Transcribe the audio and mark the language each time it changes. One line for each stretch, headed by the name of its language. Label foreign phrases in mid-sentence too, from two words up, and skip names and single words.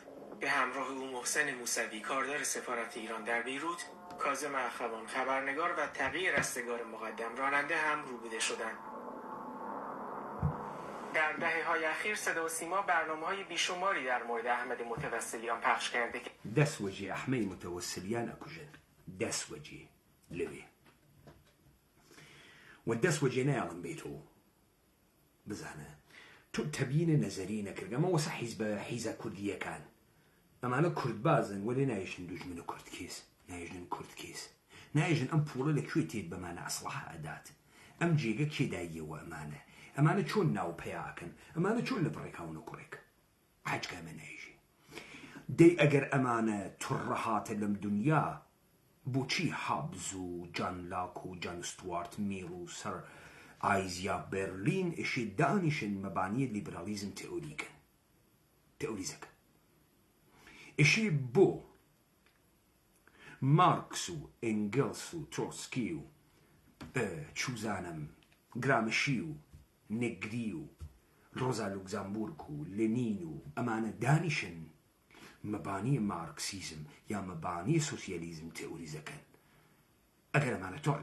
Persian: به همراه او محسن موسوی کاردار سفارت ایران در بیروت، کاظم اخوان خبرنگار و تقی رستگار مقدم راننده هم روبوده شدند. در دهه‌های اخیر صدا و سیما برنامه‌های بیشماری در مورد احمد متوسلیان پخش کرده که
Central Kurdish: دەست وەجێ ئەحمەی متەوەسلیان ئەکوژن دەست وەجێ لەوێ و دەست وەجێ نایاڵم بێتەوە بزانە تۆ تەبینە نەزەری نەکردەمە وەسە حیزە کوردیەکان ئەمانە کوردبازن وەلێ نایژن دوژمنە کوردکێس نایژن کوردکێس نایژن ئەم پوڵە لەکوێ تێت بەمانە ئەسڵحە ئەدات ئەم جێگە کێداییەوە ئەمانە چۆن ناوپەیاکەن ئەمانە چۆن لە بڕێکاو نەکوڕێک حەجکامە نایژی دەی ئەگەر ئەمانە توڕەهاتە لەم دنیا بۆچی حابز و جان لاک و جان ستوارت میر و سەر ئایزیا بەرلین ئێشێ دانیشن مەبانیە لیبرالیزم تئۆریزەکە ئێشێ بۆ مارکس و ئێنگلس و ترۆسکی و چوزانم گرامشی و نێگری و ڕۆزا لوکزامبورگ و لێنین و ئەمانە دانیشن مەبانی مارکسیزم یا مەبانی سۆسیالیزم تئۆریزەکەن ئەگەر ئەمانە